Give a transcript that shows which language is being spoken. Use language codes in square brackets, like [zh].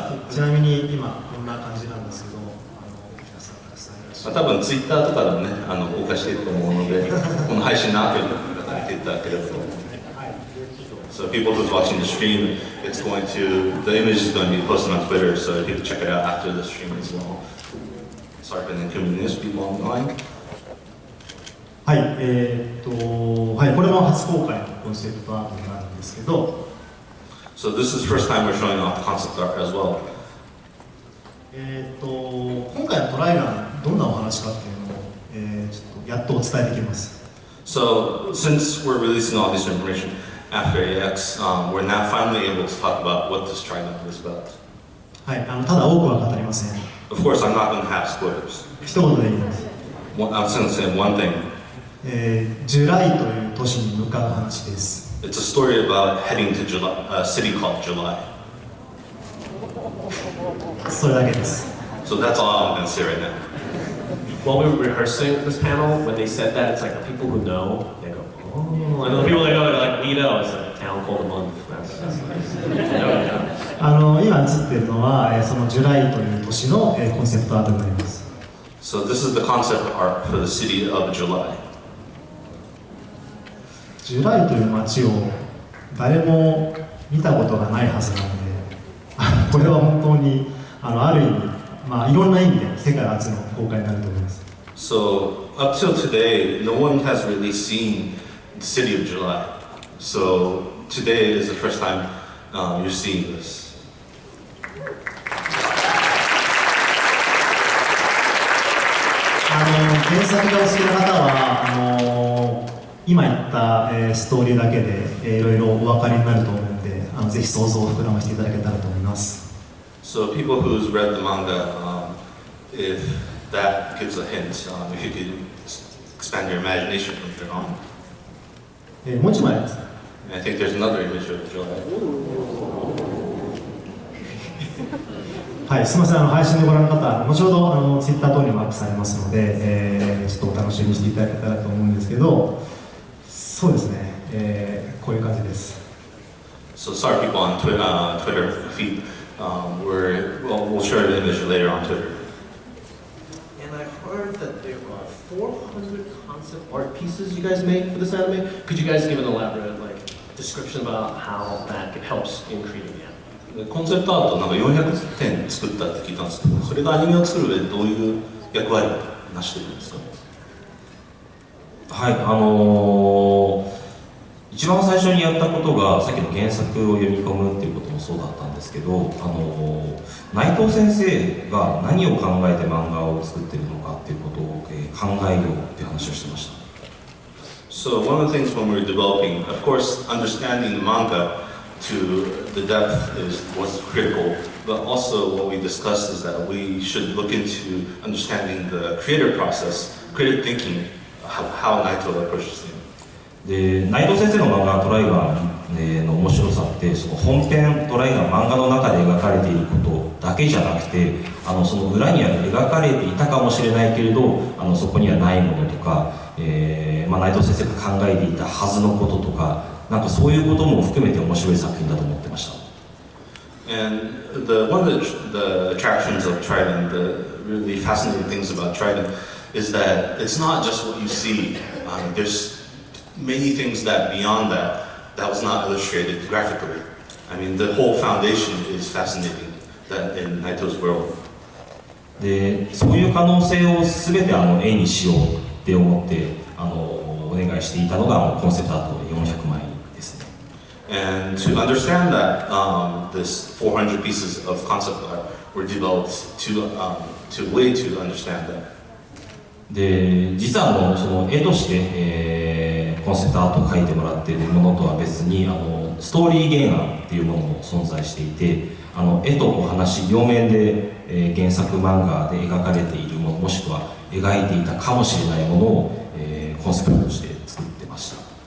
[ja] ちなみに今こんな感じなんですけど、皆さんたくさんいらっしゃる。多分ツイッターとかでもね、公開していると思うので、この配信の後に見ていただければと思います。 [en] So people who's watching the stream, the image is going to be posted on Twitter, so you can check it out after the stream as well. Sorry for the inconvenience, people online. [ja] はい、はい、これも初公開のコンセプトアートになるんですけど、 [en] So this is the first time we're showing off the concept art as well. [ja] 今回のトライガンどんなお話かっていうのを、ちょっとやっとお伝えできます。 [en] So since we're releasing all this information after AX, we're now finally able to talk about what this TRIGUN is about. [ja] はい、ただ多くは語りません。 [en] Of course, I'm not going to have spoilers. [ja] 一言で言います。 [en] I'm just going to say one thing. [ja] ジュライという都市に向かう話です。 [en] It's a story about heading to a city called July. [ja] それだけです。 [en] So that's all I'm going to say right now. While we were rehearsing this panel, when they said that, it's like the people who know, they go, oh. And the people that know, they're like, we know, it's a town called a month. That's nice. [ja] 今映ってるのは、そのジュライという都市の、コンセプトアートになります。 [en] So this is the concept art for the city of July. [ja] ジュライという街を誰も見たことがないはずなので、これは本当にある意味、いろんな意味で世界初の公開になると思います。 [en] So up till today, no one has really seen the city of July. So today is the first time you're seeing this. [ja] 原作がお好きな方は今言った、ストーリーだけで、いろいろお分かりになると思うので、ぜひ想像を膨らましていただけたらと思います。 [en] So people who's read the manga, if that gives a hint, if you could expand your imagination from there on. [ja] もう一枚です。 [en] I think there's another image of July. [ja] はい、すみません、配信でご覧の方、後ほどツイッター等にもアップされますので、ちょっとお楽しみにしていただけたらと思うんですけど、そうですね、こういう感じです。 [en] So sorry people on Twitter feed, we'll share the image later on Twitter. learned that there are 400 concept art pieces you guys made for this anime. Could you guys give an elaborate description about how that helps in creating the anime? [ja] コンセプトアートなんか400点作ったって聞いたんですけど、それがアニメを作る上でどういう役割を成してるんですか？はい、一番最初にやったことがさっきの原作を読み込むっていうこともそうだったんですけど、内藤先生が何を考えて漫画を作ってるのかっていうことを、考えようっていう話をしてました。 [en] So one of the things when we were developing, of course, understanding the manga to the depth was critical, but also what we discussed is that we should look into understanding the creative process, creative thinking, how Naito approaches things. [ja] で内藤先生の漫画「トライガン」の面白さってその本編トライガン漫画の中で描かれていることだけじゃなくてその裏にある描かれていたかもしれないけれどそこにはないものとか、内藤先生が考えていたはずのこととかなんかそういうことも含めて面白い作品だと思ってました。 [en] And one of the attractions of Trigun, the really fascinating things about Trigun, is that it's not just what you see. There's many things that beyond that was not illustrated graphically. I mean, the whole foundation is fascinating that in Naito's world. [ja] でそういう可能性を全て絵にしようって思ってお願いしていたのがコンセプトアート400枚ですね。 [en] And to understand that, this 400 pieces of concept art were developed to way to understand that. [ja] で実はその絵として、コンセプトアートを描いてもらっているものとは別にストーリー原案っていうものも存在していて絵とお話両面で、原作漫画で描かれているものもしくは描いていたかもしれないものを、コンセプトとして作ってました。